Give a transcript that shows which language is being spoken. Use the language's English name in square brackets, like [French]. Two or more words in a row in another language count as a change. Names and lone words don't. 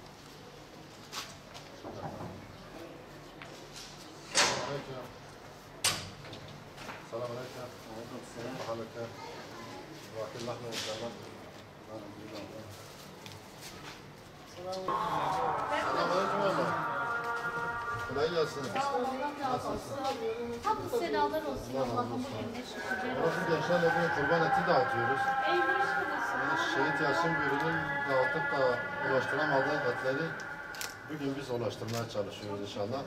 [Arabic] السلام عليكم. وعليكم السلام. كيف حالك؟ واكل لحمه ان شاء الله. السلام عليكم والله. [Turkish] Kolay gelsin. Tam senalar olsun Allah'ım bugün şükürler Burası olsun. Gençler Evi'ne kurban eti dağıtıyoruz. Ey hoş geldin. Yani Şehit Yasin Bürü'nün dağıtıp da ulaştıramadığı etleri bugün biz ulaştırmaya çalışıyoruz inşallah.